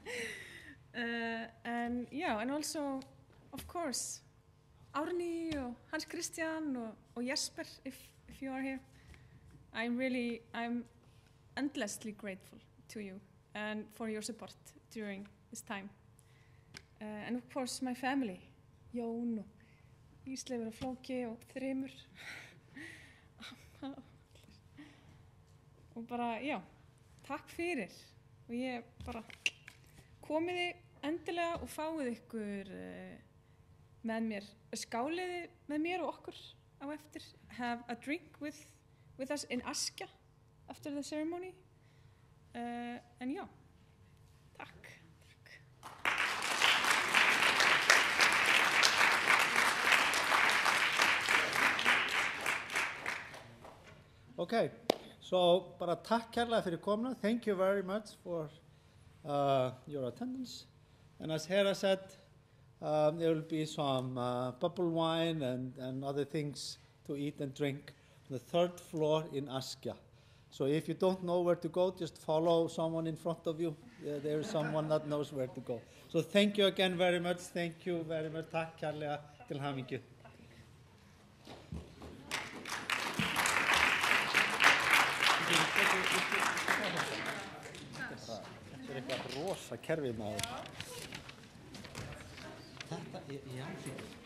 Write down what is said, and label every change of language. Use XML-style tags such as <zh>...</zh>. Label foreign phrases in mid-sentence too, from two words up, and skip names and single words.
<en>And yeah, and also, of course, Árni or Hans Christian or Jesper, if you are here. I'm endlessly grateful to you and for your support during this time. And of course my family,</en> <is>Jón og Ísleifur og Flóki og Þrymur. Og bara, já, takk fyrir. Og ég bara, komiði endilega og fáið ykkur með mér, skáliði með mér og okkur á eftir.</is> <en>Have a drink with us in Askja after the ceremony.</en> <is>En já, takk. Okay, so bara takk kærlega fyrir komuna.</is> <en>Thank you very much for your attendance. And as Hera said, there will be some bubble wine and other things to eat and drink on the 3rd floor in Askja. So if you don't know where to go, just follow someone in front of you. There is someone that knows where to go. So thank you again very much. Thank you very much.</en> <is>Takk kærlega til hamingju. Þetta eitthvað rosa kerfið maður. Þetta jarðfræði.</is>